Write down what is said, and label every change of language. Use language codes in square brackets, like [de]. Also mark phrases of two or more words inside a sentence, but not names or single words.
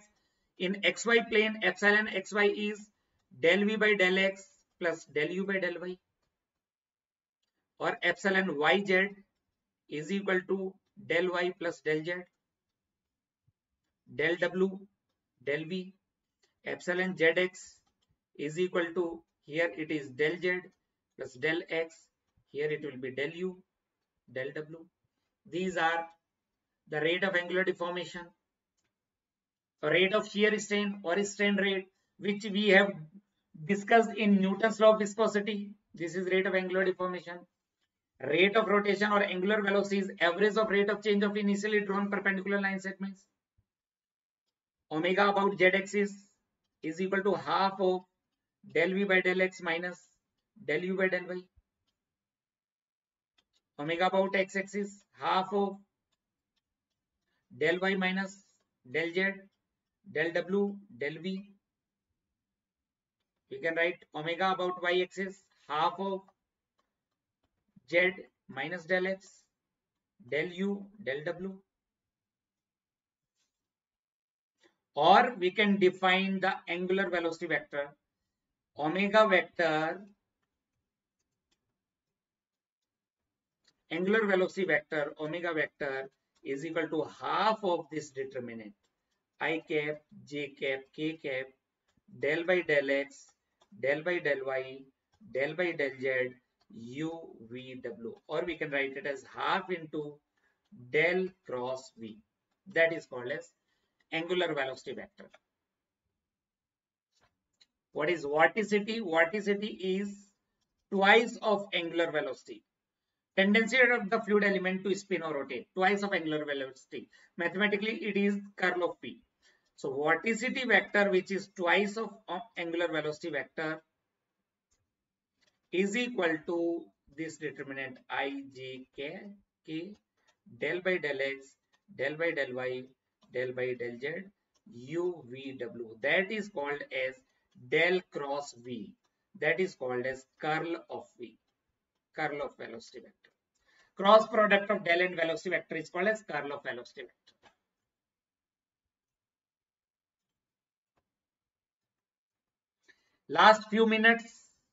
[en] In xy plane, epsilon xy is del v by del x plus del u by del y, or epsilon yz is equal to del y plus del z, del w, del v. Epsilon zx is equal to, here it is del z plus del x, here it will be del u, del w. These are the rate of angular deformation, rate of shear strain or strain rate, which we have discussed in Newton's law of viscosity. This is rate of angular deformation. Rate of rotation or angular velocity is average of rate of change of initially drawn perpendicular line segments. Omega about z-axis is equal to half of del v by del x minus del u by del y. Omega about x-axis half of del y minus del z, del w, del v. We can write omega about y-axis half of z minus del x, del u, del w. Or we can define the angular velocity vector. Omega vector, angular velocity vector, omega vector is equal to half of this determinant, I cap, j cap, k cap, del by del x, del by del y, del by del z, u, v, w. Or we can write it as half into del cross v. That is called as angular velocity vector. What is vorticity? Vorticity is twice of angular velocity. Tendency of the fluid element to spin or rotate, twice of angular velocity. Mathematically, it is curl of P. So vorticity vector, which is twice of angular velocity vector, is equal to this determinant I, J, K, del by del x, del by del y, del by del z, u, v, w. That is called as del cross v. That is called as curl of v, curl of velocity vector. Cross product of del and velocity vector is called as curl of velocity vector. Last few minutes.